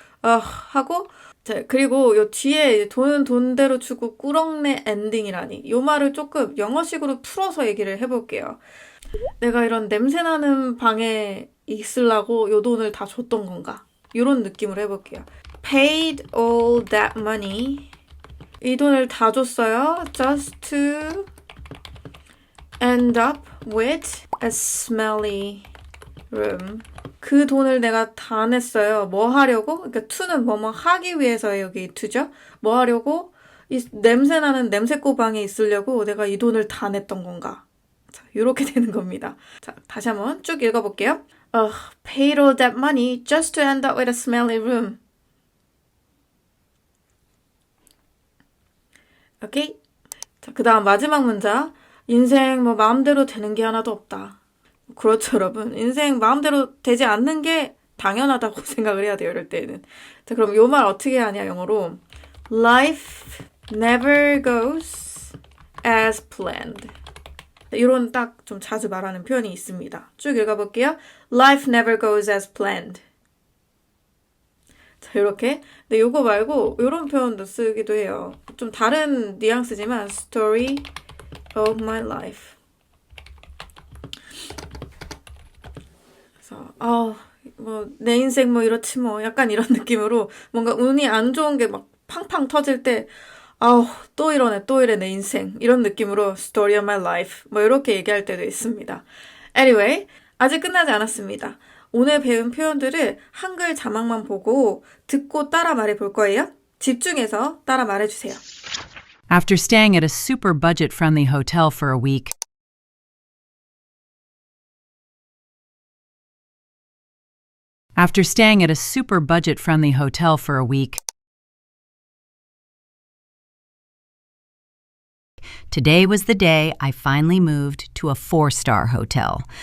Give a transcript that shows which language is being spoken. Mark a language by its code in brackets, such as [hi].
[ko] 하고, 자, 그리고 요 뒤에 돈은 돈대로 주고 꾸렁내 엔딩이라니. 요 말을 조금 영어식으로 풀어서 얘기를 해볼게요. 내가 이런 냄새나는 방에 있으려고 요 돈을 다 줬던 건가? 이런 느낌으로 해볼게요. [en] Paid all that money. [ko] 이 돈을 다 줬어요. [en] Just to end up with a smelly room. [ko] 그 돈을 내가 다 냈어요. 뭐 하려고? 그러니까 to는 뭐뭐 하기 위해서 여기 to죠. 뭐 하려고? 이 냄새나는 냄새꼬방에 있으려고 내가 이 돈을 다 냈던 건가? 자, 이렇게 되는 겁니다. 자, 다시 한번 쭉 읽어볼게요. [en] Paid all that money just to end up with a smelly room. [ko] 오케이? 자, 그 다음 마지막 문장. 인생 뭐 마음대로 되는 게 하나도 없다. 그렇죠, 여러분. 인생 마음대로 되지 않는 게 당연하다고 생각을 해야 돼요, 이럴 때는. 자, 그럼 요 말 어떻게 하냐, 영어로. [en] Life never goes as planned. [ko] 이런 딱 좀 자주 말하는 표현이 있습니다. 쭉 읽어볼게요. [en] Life never goes as planned. [ko] 자, 이렇게. 근데 요거 말고 이런 표현도 쓰기도 해요. 좀 다른 뉘앙스지만 [en] story of my life. [ko] 그래서 뭐 내 인생 뭐 이렇지 뭐 약간 이런 느낌으로 뭔가 운이 안 좋은 게 막 팡팡 터질 때 또 이러네 또 이래 내 인생 이런 느낌으로 [en] story of my life [ko] 뭐 이렇게 얘기할 때도 있습니다. Anyway, 아직 끝나지 않았습니다. 오늘 배운 표현들을 한글 자막만 보고 듣고 따라 말해볼 거예요. 집중해서 따라 말해주세요. [en] After staying at a super budget-friendly hotel for a week, after staying at a super budget-friendly hotel for a week, today was the day I finally moved to a 4-star hotel.